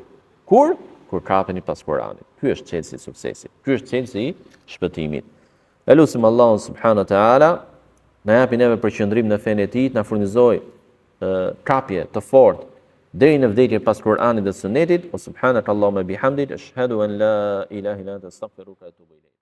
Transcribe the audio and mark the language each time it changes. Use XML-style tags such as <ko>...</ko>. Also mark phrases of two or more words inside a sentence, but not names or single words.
<sq>Kur kapeni pas Kur'anit. Ky është çelësi i suksesit. Ky është çelësi i shpëtimit. Elusim Allahun</sq> <ar>سبحانه وتعالى,</ar> <sq>na japi neve përqendrim në fenë e tij, na furnizoj kapje të fortë deri në vdekje pas Kur'anit dhe sunnetit.</sq> <ar>سبحانك اللهم وبحمدك أشهد أن لا إله إلا أنت أستغفرك وأتوب إليك.</ar>